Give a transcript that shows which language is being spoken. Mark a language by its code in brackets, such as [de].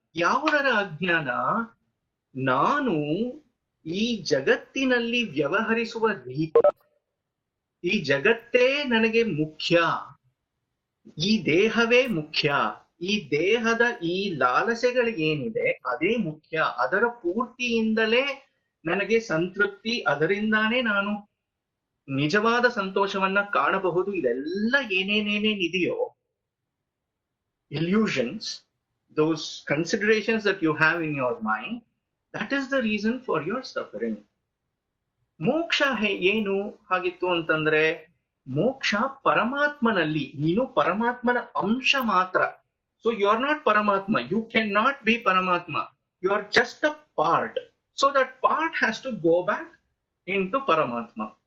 [kn] ಯಾವುದರ ಅಜ್ಞಾನ? ನಾನು ಈ ಜಗತ್ತಿನಲ್ಲಿ ವ್ಯವಹರಿಸುವ ರೀತಿ, ಈ ಜಗತ್ತೇ ನನಗೆ ಮುಖ್ಯ, ಈ ದೇಹವೇ ಮುಖ್ಯ, ಈ ದೇಹದ ಈ ಲಾಲಸೆಗಳಿಗೇನಿದೆ ಅದೇ ಮುಖ್ಯ, ಅದರ ಪೂರ್ತಿಯಿಂದಲೇ ನನಗೆ ಸಂತೃಪ್ತಿ, ಅದರಿಂದಾನೇ ನಾನು ನಿಜವಾದ ಸಂತೋಷವನ್ನ ಕಾಣಬಹುದು. ಇದೆಲ್ಲ ಏನೇನೇನೇನಿದೆಯೋ [en] illusions, those considerations that you have in your mind, that is the reason for your suffering. [kn] ಮೋಕ್ಷ ಏನು ಹಾಗಿತ್ತು ಅಂತಂದ್ರೆ, ಮೋಕ್ಷ ಪರಮಾತ್ಮನಲ್ಲಿ, ನೀನು ಪರಮಾತ್ಮನ ಅಂಶ ಮಾತ್ರ. [en] So you are not Paramatma, you can not be Paramatma, you are just a part. So that part has to go back into Paramatma.